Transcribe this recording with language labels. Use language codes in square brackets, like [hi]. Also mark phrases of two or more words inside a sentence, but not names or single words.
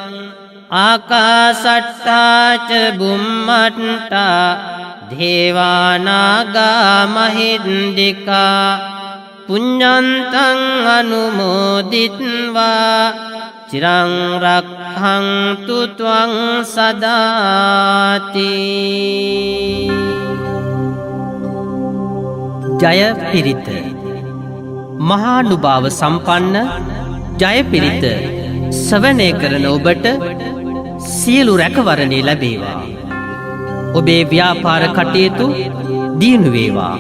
[pi] ආකාශට්ඨා ච බුම්මට්ඨා දේවානාගා මහින්దికා පුඤ්ඤන්තං අනුමෝදිත්වා චිරං රක්ඛන්තු ත්වං සදාති. [si] ජය පිරිත මහානුභාව සම්පන්න ජය පිරිත ශ්‍රවණය කරන ඔබට සියලු රැකවරණේ ලැබේවා. ඔබේ ව්‍යාපාර කටයුතු දියුණු වේවා.